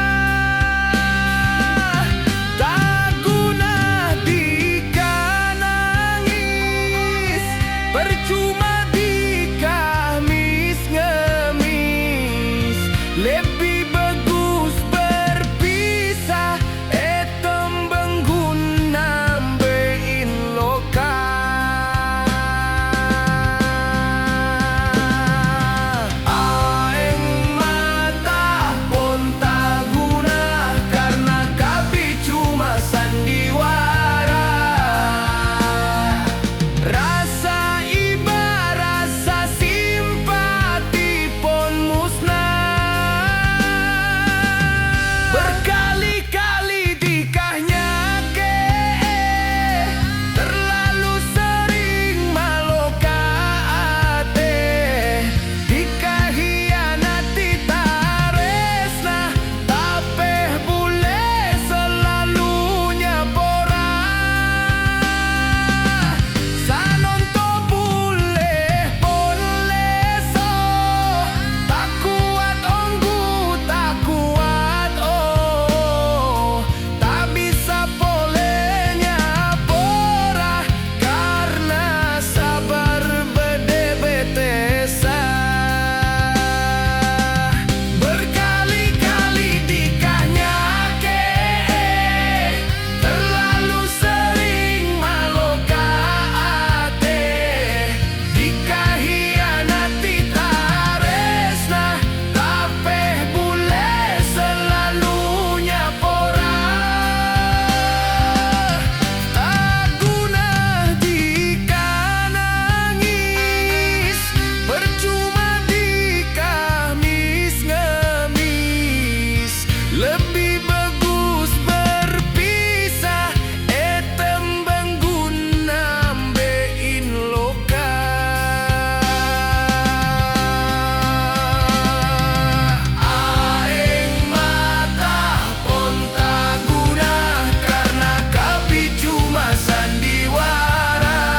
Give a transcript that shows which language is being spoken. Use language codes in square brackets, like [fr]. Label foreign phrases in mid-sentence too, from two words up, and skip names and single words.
[mad] Tak guna dikanangis, percuma dikamis ngemis, [id] lebih bagus berpisah, [mad] etem bengguna bein loka. Aeng mata pun tak guna, karena kapi [id] cuma sandiwara. Rasa iba, rasa simpati pun musnah. [mad] Berkali-kali dikahnya ke, [id] terlalu sering [mad] maloka ate, dikahianati taresna, tapi bule selalu nyapora. Sanonto bule pon leso, tak kuat onggu tak kuat tak bisa pole nyapora, karena sabar bede betesa. Berkali-kali dikahnya ke, terlalu sering maloka ate, dikahianati taresna, tapi bule selalu nyapora. Tak guna dikanangis, percuma dikamis ngemis, [id] lebih bagus berpisah, [mad] etem bengguna bein loka. Aeng mata pun tak guna, karena kapi [id] cuma sandiwara.